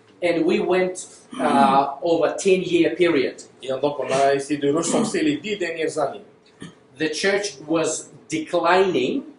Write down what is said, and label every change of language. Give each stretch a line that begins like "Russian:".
English: And we went over a 10-year period.
French: Et donc on a essayé de recenser les 10 dernières années.
English: The church was declining